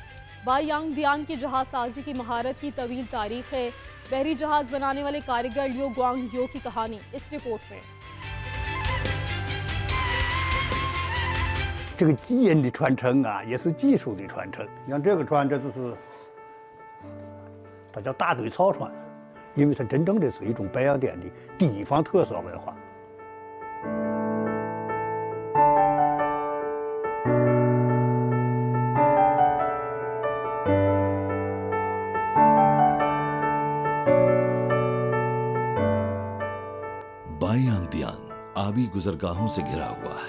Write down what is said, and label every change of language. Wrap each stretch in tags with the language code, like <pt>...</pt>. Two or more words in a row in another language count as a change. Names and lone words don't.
<ur>بائیانگدیان کی جہاز سازی کی مہارت کی طویل تاریخ ہے. بحری جہاز بنانے والے کاریگر لیو گوانگ یو کی کہانی اس رپورٹ میں.</ur> <zh>这个基因的传承啊，也是技术的传承。像这个船，这就是它叫大堆草船，因为它真正的是一种白洋淀的地方特色文化。</zh> <ur>بائیانگدیان آبی گزرگاہوں سے گھرا ہوا ہے.</ur>